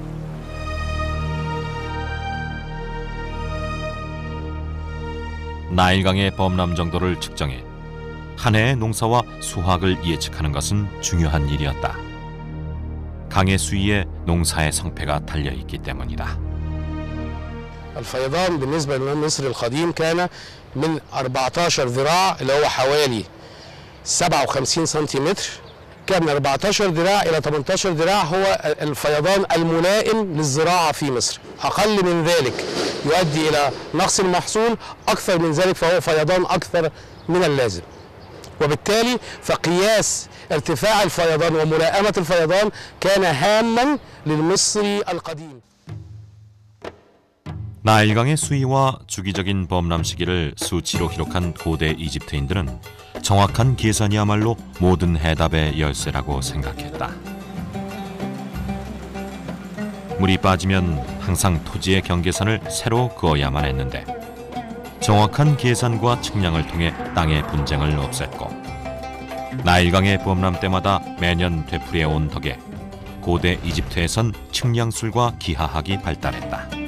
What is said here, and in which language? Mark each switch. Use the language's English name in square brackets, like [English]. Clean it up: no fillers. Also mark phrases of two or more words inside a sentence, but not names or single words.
[Korean] 나일강의 범람 정도를 측정해 한 해의 농사와 수확을 예측하는 것은 중요한 일이었다. 강의 수위에 농사의 성패가 달려있기 때문이다. [Arabic] الفيضان بالنسبة لمصر القديم كان من 14 ذراع اللي هو حوالي 57 سنتيمتر. كان من 14 ذراع إلى 18 ذراع هو الفيضان الملائم للزراعة في مصر. أقل من ذلك يؤدي إلى نقص المحصول، أكثر من ذلك فهو فيضان أكثر من اللازم. وبالتالي فقياس ارتفاع الفيضان وملائمة الفيضان كان هاما للمصري القديم. [Korean] 나일강의 수위와 주기적인 범람 시기를 수치로 기록한 고대 이집트인들은 정확한 계산이야말로 모든 해답의 열쇠라고 생각했다. 물이 빠지면 항상 토지의 경계선을 새로 그어야만 했는데 정확한 계산과 측량을 통해 땅의 분쟁을 없앴고 나일강의 범람 때마다 매년 되풀이해 온 덕에 고대 이집트에선 측량술과 기하학이 발달했다.